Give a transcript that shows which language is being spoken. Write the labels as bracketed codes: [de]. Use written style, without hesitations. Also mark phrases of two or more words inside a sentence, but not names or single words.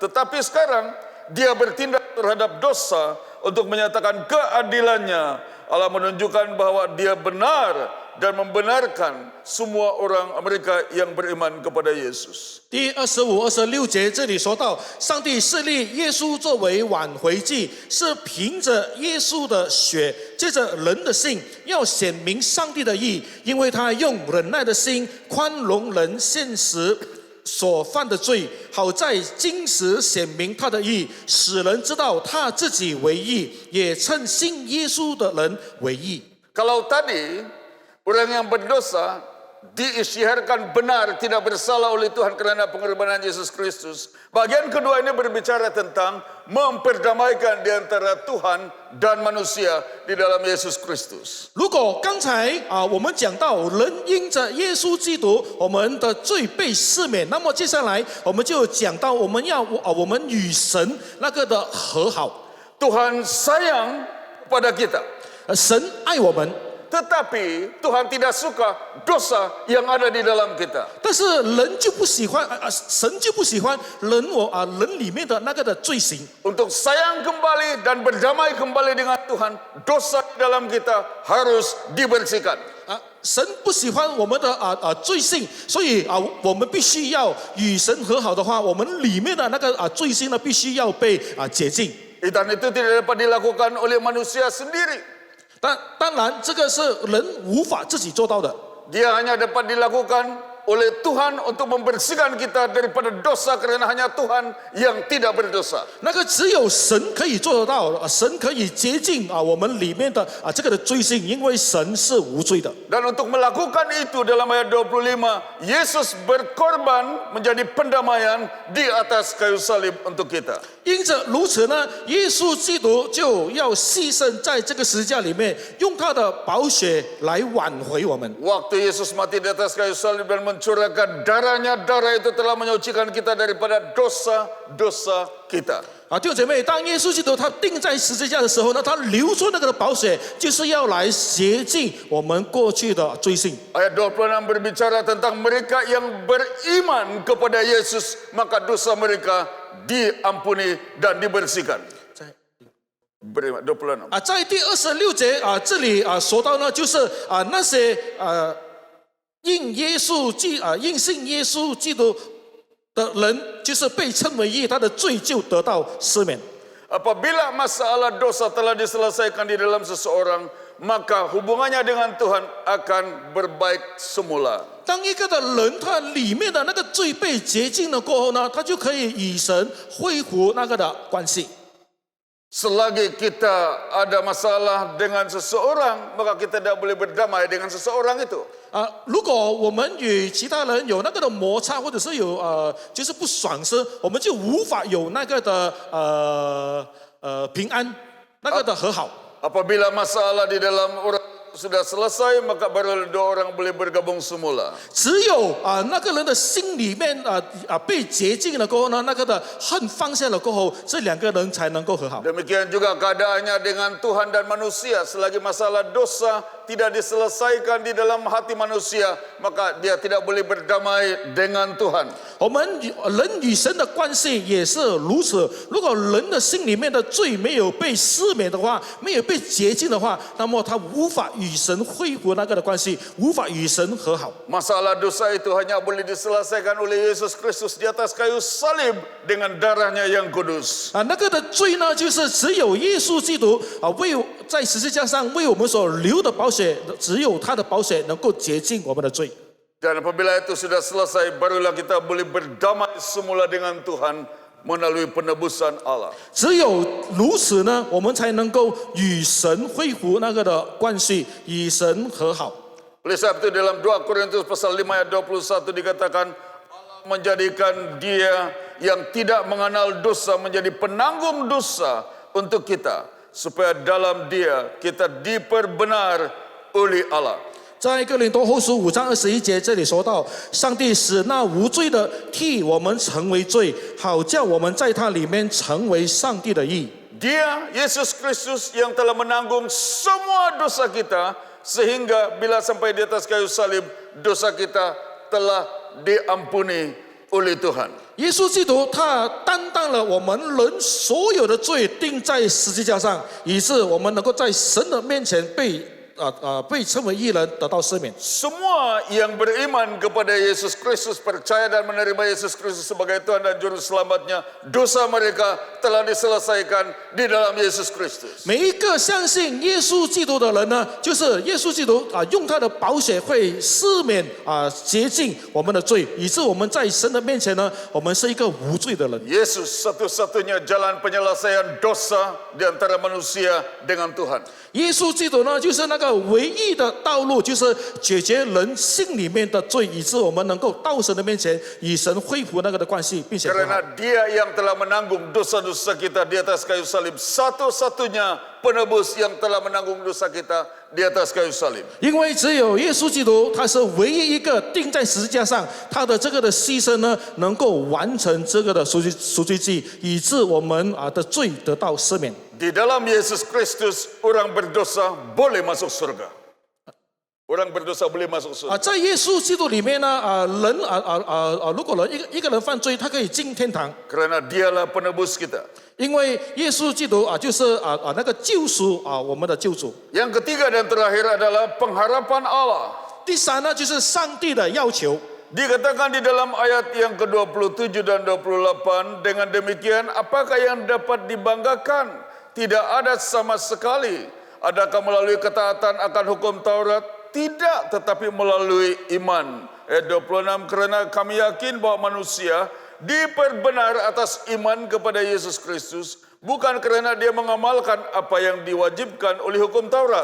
[ms] Tetapi sekarang dia bertindak terhadap dosa untuk menyatakan keadilannya. Allah menunjukkan bahwa dia benar dan membenarkan semua orang mereka yang beriman kepada Yesus. [zh] 第25、26节这里说到，上帝设立耶稣作为挽回祭，是凭着耶稣的血，借着人的信，要显明上帝的义，因为他用忍耐的心宽容人现实所犯的罪，好在今时显明他的义，使人知道他自己为义，也称信耶稣的人为义。 [ms] Kalau tadi orang yang berdosa diisyaratkan benar tidak bersalah oleh Tuhan kerana pengorbanan Yesus Kristus. Bagian kedua ini berbicara tentang memperdamaikan di antara Tuhan dan manusia di dalam Yesus Kristus. [zh] 如果刚才我们讲到人因着耶稣基督我们的罪被赦免，那么接下来我们就讲到我们与神那个的和好。 [ms] Tuhan sayang pada kita. [zh] 神爱我们， [ms] Tetapi Tuhan tidak suka dosa yang ada di dalam kita. [zh] 但是人就不喜欢神就不喜欢人里面的那个的罪行。 [ms] Untuk sayang kembali dan berdamai kembali dengan Tuhan, dosa di dalam kita harus dibersihkan. [zh] 神不喜欢我们的罪性，所以我们必须要与神和好的话，我们里面的那个罪性呢，必须要被洁净。 [ms] Dan itu tidak dapat dilakukan oleh manusia sendiri. [zh] 当然，这个是人无法自己做到的。 [ms] Dia hanya dapat dilakukan oleh Tuhan untuk membersihkan kita daripada dosa kerana hanya Tuhan yang tidak berdosa. [zh] 那个只有神可以做得到，神可以洁净我们里面的这个的罪性，因为神是无罪的。 [ms] Dan untuk melakukan itu dalam ayat 25, Yesus berkorban menjadi pendamaian di atas kayu salib untuk kita. [zh] 因着如此呢，耶稣基督就要牺牲在这个十字架里面，用他的宝血来挽回我们。 [ms] Waktu Yesus mati di atas kayu salib dan mencurahkan darahnya, darah itu telah menyucikan kita daripada dosa-dosa kita. [zh] 弟兄姐妹，当耶稣基督他钉在十字架的时候呢，他流出那个的宝血，就是要来洁净我们过去的罪性。 [ms] Ayat 26 berbicara tentang mereka yang beriman kepada Yesus, maka dosa mereka diampuni dan dibersihkan. Beriman 26. [zh] 在第26节这里说到呢，就是那些应信耶稣基督的人，就是被称为义，他的罪就得到赦免。 [ms] Apabila masalah dosa telah diselesaikan di dalam seseorang, maka hubungannya dengan Tuhan akan berbaik semula. [zh] 当一个的人他里面的那个罪被洁净了过后呢，他就可以与神恢复那个的关系。 [ms] Selagi kita ada masalah dengan seseorang, maka kita tidak boleh berdamai dengan seseorang itu. [zh] 如果我们与其他人有那个的摩擦，或者是有就是不爽时，我们就无法有那个的平安，那个的和好。 [ms] Apabila masalah di dalam orang sudah selesai, maka baru dua orang boleh bergabung semula. [zh] 只有那个人的心里面被洁净了过后呢，那个的恨放下了过后，这两个人才能够和好。 [ms] Demikian juga keadaannya dengan Tuhan dan manusia. Selagi masalah dosa tidak diselesaikan di dalam hati manusia, maka dia tidak boleh berdamai dengan Tuhan. [zh] 我们人与神的关系也是如此。如果人的心里面的罪没有被赦免的话，没有被洁净的话，那么他无法与神恢复那个的关系，无法与神和好。 [ms] Masalah dosa itu hanya boleh diselesaikan oleh Yesus Kristus di atas kayu salib dengan darahnya yang kudus. [zh] 那个的罪呢，就是只有耶稣基督为在十字架上为我们所流的宝血，只有他的宝血能够洁净我们的罪。 [ms] Dan apabila itu sudah selesai, barulah kita boleh berdamai semula dengan Tuhan melalui penebusan Allah. [zh] 只有如此呢，我们才能够与神恢复那个的关系，与神和好。 [ms] Oleh sebab itu dalam 2 Korintus pasal 5 ayat 21 dikatakan Allah menjadikan dia yang tidak mengenal dosa menjadi penanggung dosa untuk kita, supaya dalam dia kita diperbenar oleh Allah. [zh] 在哥林多后书5章21节这里说到，上帝使那无罪的替我们成为罪，好叫我们在他里面成为上帝的义。 [ms] Dia, Yesus Kristus yang telah menanggung semua dosa kita, sehingga bila sampai di atas kayu salib, dosa kita telah diampuni oleh Tuhan. [zh] 耶稣基督他担当了我们人所有的罪，钉在十字架上，以致我们能够在神的面前被称为义人，得到赦免。 [ms] Semua yang beriman kepada Yesus Kristus, percaya dan menerima Yesus Kristus sebagai Tuhan dan Juru Selamatnya, dosa mereka telah diselesaikan di dalam Yesus Kristus. [zh] 每一个相信耶稣基督的人呢，就是耶稣基督用他的宝血会赦免洁净我们的罪，以致我们在神的面前呢，我们是一个无罪的人。 [ms] Yesus satu-satunya jalan penyelesaian dosa di antara manusia dengan Tuhan. [zh] 耶稣基督呢，就是那个唯一的道路，就是解决人性里面的罪，以致我们能够到神的面前，与神恢复那个的关系，并且和好。 [ms] Karena Dia yang telah menanggung dosa-dosa kita di atas kayu salib, satu-satunya penebus yang telah menanggung dosa kita di atas kayu salib. [zh] 因为只有耶稣基督，他是唯一一个钉在十字架上，他的这个的牺牲呢，能够完成这个的赎罪祭，以致我们的罪得到赦免。 [ms] Di dalam Yesus Kristus, orang berdosa boleh masuk surga. Orang berdosa boleh masuk surga. [zh] 在耶稣基督里面呢，如果人一个人犯罪，他可以进天堂， [ms] Karena Dialah penebus kita. [zh] 因为耶稣基督就是那个救赎我们的救主。 [ms] Yang ketiga dan terakhir adalah pengharapan Allah. [zh] 第三呢，就是上帝的要求。 [ms] Dikatakan di dalam ayat yang ke-27 dan 28, dengan demikian apakah yang dapat dibanggakan? Tidak ada sama sekali. Adakah melalui ketaatan akan hukum Taurat? Tidak, tetapi melalui iman. Ayat 26, kerana kami yakin bahwa manusia diperbenar atas iman kepada Yesus Kristus, bukan kerana dia mengamalkan apa yang diwajibkan oleh hukum Taurat.